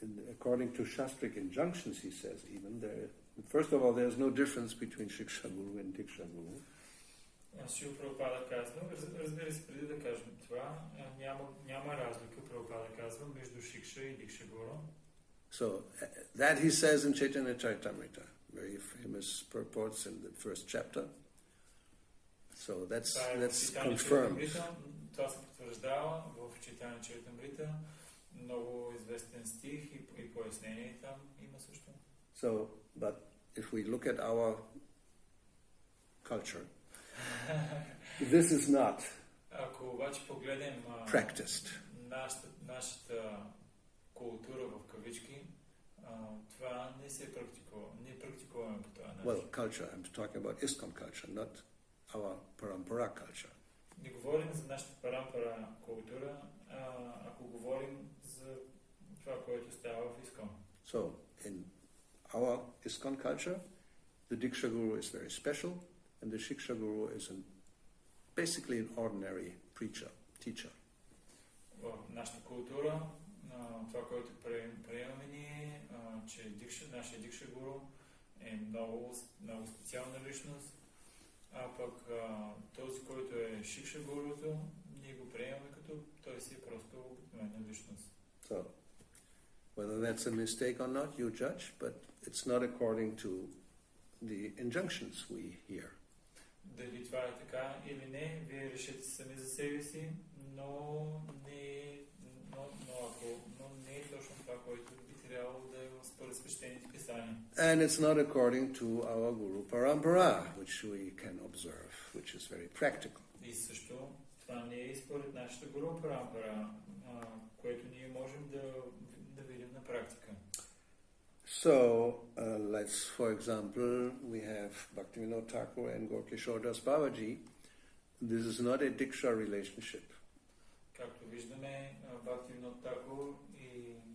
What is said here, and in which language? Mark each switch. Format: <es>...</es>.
<en>according to Shastric injunctions, he says, even there. First of all, there's no difference between Siksa-guru and diksa-guru.</en> <bg>Шил Прабхупада казва, разбира се, преди да кажем това, няма разлика, Прабхупада казва, между Шикша и Дикша-гуру.</bg> <en>So that he says in Chaitanya Charitamrita, very famous purports in the first chapter. So that's confirmed.</en> <bg>Това се потвърждава в Чайтanya Charitamrita, много известен стих и пояснение там има също.</bg> <en>So, but if we look at our culture, this is not</en> <bg>Ако обаче погледнем</bg> <en>practiced.</en> <bg>Нашата култура в кавички, това не се практикува. Не практикуваме по това начин.</bg> <en>Well, culture. I'm talking about ISKCON culture, not our parampara culture.</en> <bg>Не говорим за нашата парампара култура, ако говорим за това, което става в ISKCON.</bg> <en>So, in our ISKCON culture, the diksa-guru is very special, and the Siksa-guru is basically an ordinary preacher, teacher.</en> <bg>В нашата култура, това, което приемаме ние, че нашия дикша-гуру е много специална личност, а пък този, който е шикша-гуруто, ние го приемаме като той си е просто обикновена личност.</bg> <en>So, whether that's a mistake or not, you judge, but it's not according to the injunctions we hear.</en> <bg>Дали това е така или не, вие решите сами за себе си, но не е точно това, което би трябвало да е според свещените писания.</bg> <en>And it's not according to our Guru Parampara, which we can observe, which is very practical.</en> <bg>И също това не е според нашата Гуру Парампара, което ние можем да видим на практика.</bg> <en>So, let's, for example, we have Bhakti-yoga Thakur and Gaura Das Babaji. This is not a diksha relationship.</en> <bg>Както виждаме, Bhakti-yoga Thakur и</bg>